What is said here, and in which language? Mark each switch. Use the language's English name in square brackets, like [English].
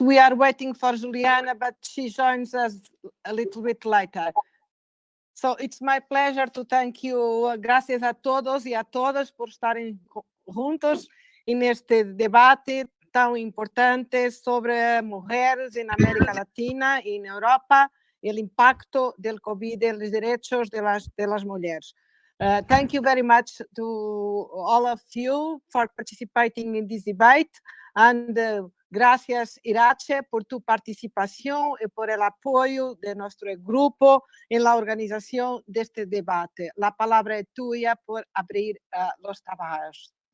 [English] We are waiting for Juliana, but she joins us a little bit later. So it's my pleasure to thank you. [Spanish] Gracias a todos y a todas [Portuguese] por estarem juntos neste debate tão importante sobre mulheres na América Latina e na Europa e o impacto do COVID e os direitos das mulheres. [English] Thank you very much to all of you for participating in this debate, and [Spanish] gracias Irache por tu participación y por el apoyo de nuestro grupo en la organización de este debate. La palabra es tuya por abrir los trabajos.